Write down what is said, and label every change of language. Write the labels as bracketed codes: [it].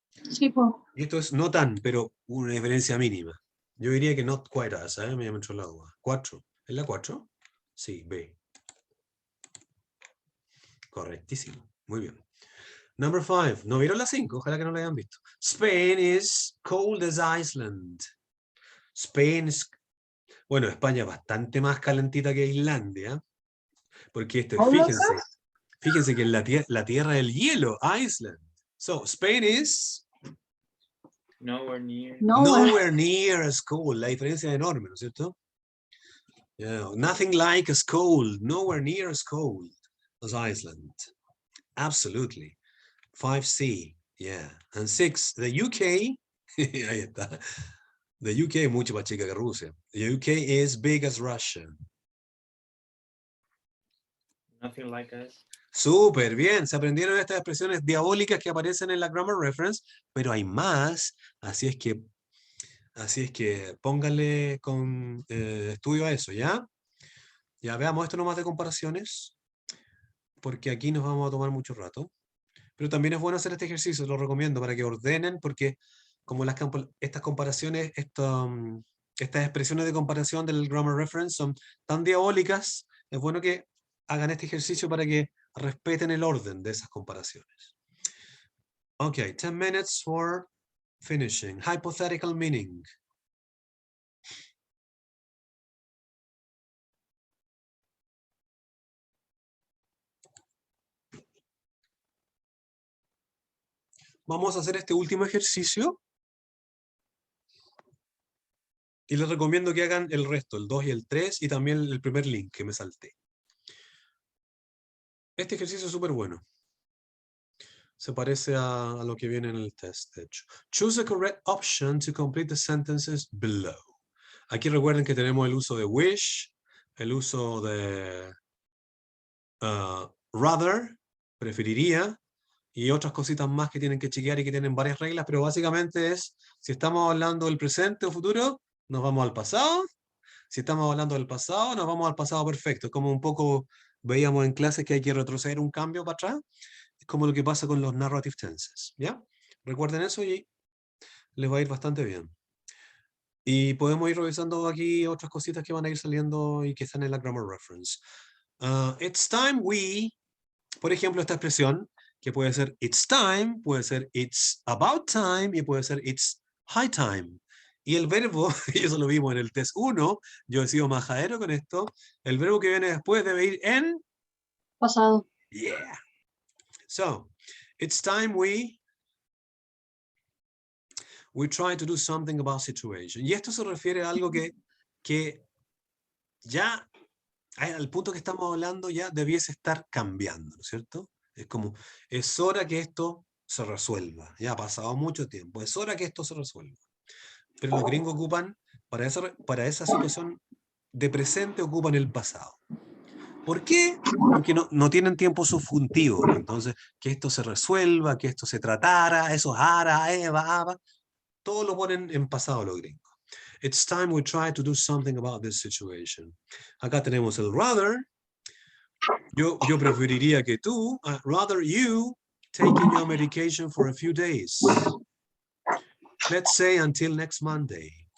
[es] Sí, po. Y esto es no tan, pero una diferencia mínima. Yo diría que [en] not quite as, [es] me entró el agua. 4. ¿Es la 4? Sí, B. Correctísimo. Muy bien. Number 5. ¿No vieron la 5? Ojalá que no la hayan visto. [en] Spain is cold as Iceland. Spain is... [es] Bueno, España es bastante más calentita que Islandia. Porque fíjense que es la tierra del hielo, Iceland. [en] So, Spain is Nowhere near. nowhere near as cold. [es] La diferencia es enorme, ¿no es cierto? [en] Yeah, nothing like as cold. Nowhere near as cold as Iceland. Absolutely. 5C. Yeah. And 6, the UK. [es] Ahí está. The UK es mucho más chica que Rusia. [en] The UK is big as Russia. Nothing like us. [es] Súper bien, se aprendieron estas expresiones diabólicas que aparecen en la Grammar Reference, pero hay más, así es que pónganle con estudio a eso, ¿ya? Ya veamos esto nomás de comparaciones, porque aquí nos vamos a tomar mucho rato. Pero también es bueno hacer este ejercicio, lo recomiendo para que ordenen, porque como estas comparaciones, estas expresiones de comparación del Grammar Reference son tan diabólicas, es bueno que hagan este ejercicio para que respeten el orden de esas comparaciones. [en] Okay, 10 minutes for finishing. Hypothetical meaning. [es] Vamos a hacer este último ejercicio. Y les recomiendo que hagan el resto, el 2 y el 3, y también el primer link que me salté. Este ejercicio es súper bueno. Se parece a lo que viene en el test, de hecho. [en] Choose the correct option to complete the sentences below. [es] Aquí recuerden que tenemos el uso de wish, el uso de rather, preferiría, y otras cositas más que tienen que chequear y que tienen varias reglas, pero básicamente es, si estamos hablando del presente o futuro, nos vamos al pasado. Si estamos hablando del pasado, nos vamos al pasado perfecto. Como un poco veíamos en clase que hay que retroceder un cambio para atrás. Es como lo que pasa con los narrative tenses, ¿ya? Recuerden eso y les va a ir bastante bien. Y podemos ir revisando aquí otras cositas que van a ir saliendo y que están en la Grammar Reference. [en] It's time we, [es] por ejemplo, esta expresión, que puede ser it's time, puede ser [en] it's about time [es] y puede ser [en] it's high time. [es] Y el verbo, y eso lo vimos en el test 1, yo he sido majadero con esto, el verbo que viene después debe ir en... Pasado. [en] Yeah. So, it's time we try to do something about situation. [es] Y esto se refiere a algo que ya, al punto que estamos hablando, ya debiese estar cambiando, ¿no es cierto? Es como, es hora que esto se resuelva. Ya ha pasado mucho tiempo. Es hora que esto se resuelva. Pero los gringos ocupan, para esa situación de presente, ocupan el pasado. ¿Por qué? Porque no tienen tiempo subjuntivo. Entonces, que esto se resuelva, que esto se tratara, esos ara, eva, aba, todo lo ponen en pasado los gringos. [en] It's time we try to do something about this situation. [es] Acá tenemos el rather. Yo preferiría que tú, [en] rather you, taking your medication for a few days. Let's say until next Monday.